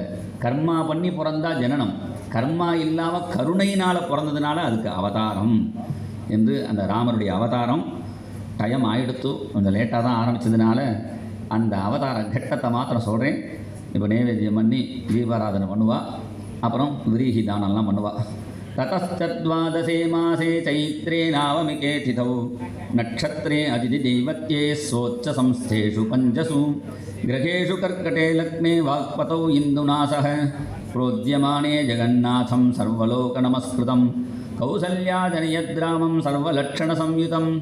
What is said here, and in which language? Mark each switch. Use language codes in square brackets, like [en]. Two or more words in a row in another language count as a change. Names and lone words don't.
[ta] கர்மா பண்ணி பிறந்தா ஜனனம், கர்மா இல்லாமல் கருணையினால் பிறந்ததுனால அதுக்கு அவதாரம் என்று அந்த ராமருடைய அவதாரம் டைம் ஆகிடுத்து. கொஞ்சம் லேட்டாக தான் ஆரம்பித்ததுனால அந்த அவதார கட்டத்தை மாத்திரம் சொல்கிறேன். இப்போ நைவேத்தியம் பண்ணி தீபாராதனை பண்ணுவாள். அப்புறம் விரீஹி தானம்லாம் பண்ணுவாள். [sa] ततश्चद्वादशे मासे चैत्रे नावमिके तिथौ नक्षत्रे अतिथिदैवत्ये स्वोच्चसंस्थेषु पञ्चसु ग्रहेषु कर्कटे लग्ने वाक्पतौ इन्दुनासः प्रोद्यमाने जगन्नाथं सर्वलोकनमस्कृतं कौसल्याजनयद्रामं सर्वलक्षणसंयुतं